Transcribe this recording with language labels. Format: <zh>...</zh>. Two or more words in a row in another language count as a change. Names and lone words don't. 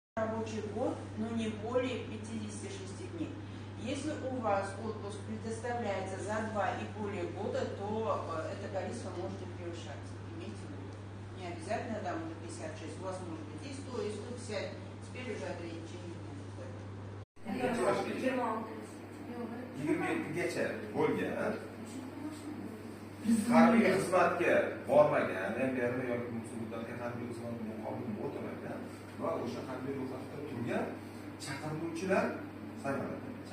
<ru>Рабочий год, но не более 56 дней. Если у вас отпуск предоставляется за 2 и более года, то это количество может и превышаться. Имейте в виду. Не обязательно там 56, у вас может быть и 100, и 150, теперь уже ограничение нет.</ru> <uz>27gacha bo'lgan. Harbiy xizmatga bormagan, berma yoki musulmonlarga harbiy xizmat muqobil o'tmagan va o'sha harbiy ro'yxatda turgan chaqiruvchilar sanaladi.</uz>